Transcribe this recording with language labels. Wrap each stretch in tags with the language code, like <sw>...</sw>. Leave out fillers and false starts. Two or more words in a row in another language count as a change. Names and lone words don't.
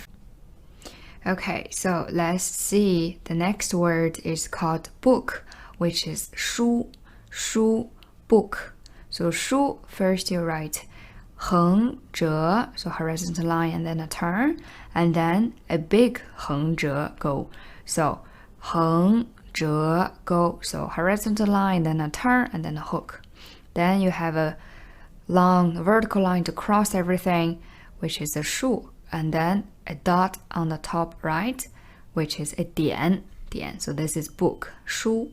<en>Okay, so let's see. The next word is called book, which is 书, book. So 书, first you write 横折, so horizontal line and then a turn, and then a big 横折 go. So 横折 go, so horizontal line, then a turn, and then a hook. Then you have a long vertical line to cross everything, which is a 竖, and then a dot on the top right, which is a 点. So this is book, 书.</en>